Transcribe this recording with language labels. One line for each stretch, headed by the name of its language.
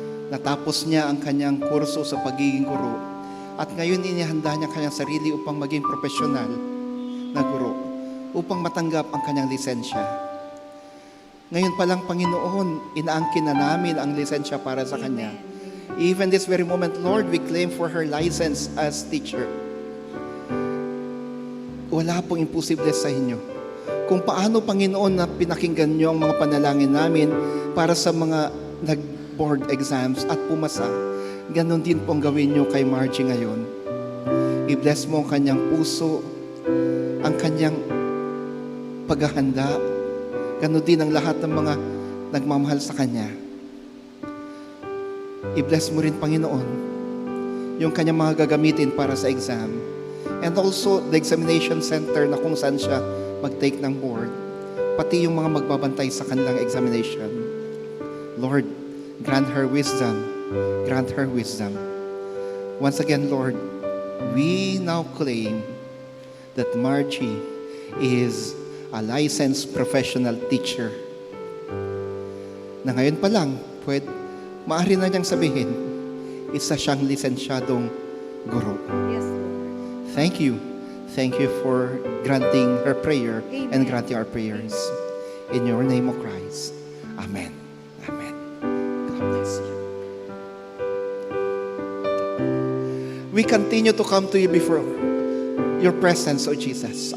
Filipino: Natapos niya ang kanyang kurso sa pagiging guro. At ngayon inihanda niya kanyang sarili upang maging profesional na guro, upang matanggap ang kanyang lisensya. Ngayon pa lang, Panginoon, inaangkin na namin ang lisensya para sa kanya.
English: Even this very moment, Lord, we claim for her license as teacher.
Filipino: Wala pong imposible sa inyo. Kung paano, Panginoon, na pinakinggan niyo ang mga panalangin namin para sa mga nag-board exams at pumasa, ganon din pong gawin niyo kay Margie ngayon. I-bless mo ang kanyang puso, ang kanyang paghahanda. Ganon din ang lahat ng mga nagmamahal sa kanya. I-bless mo rin, Panginoon, yung kanyang mga gagamitin para sa exam.
English: And also, the examination center
Filipino: na kung saan siya mag-take ng board. Pati yung mga magbabantay sa kanilang examination.
English: Lord, grant her wisdom.
Filipino: Grant her wisdom.
English: Once again, Lord, we now claim that Margie is a licensed professional teacher.
Filipino: Na ngayon pa lang, maaari na niyang sabihin, isa siyang lisensyadong guro.
English: Yes, Lord. Thank you. Thank you for granting her prayer and Amen. granting our prayers. In your name, O Christ. Amen. Amen. God bless you. We continue to come to you before your presence, O Jesus.